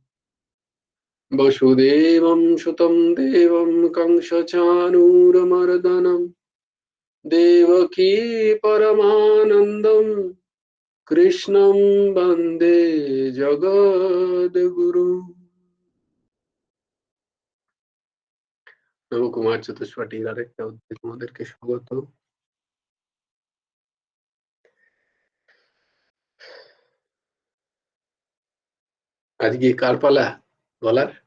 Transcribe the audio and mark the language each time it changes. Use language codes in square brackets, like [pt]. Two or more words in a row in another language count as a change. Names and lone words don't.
[sa] वसुदेवं सुतं देवं कंसचाणूरमर्दनं, देवकी परमानन्दं कृष्णं वन्दे जगद्गुरु। [bn] নবকুমার চতুষ্পাঠীর আরেকটা অধ্যায় তোমাদেরকে স্বাগত। আজকে কার পালা বলার?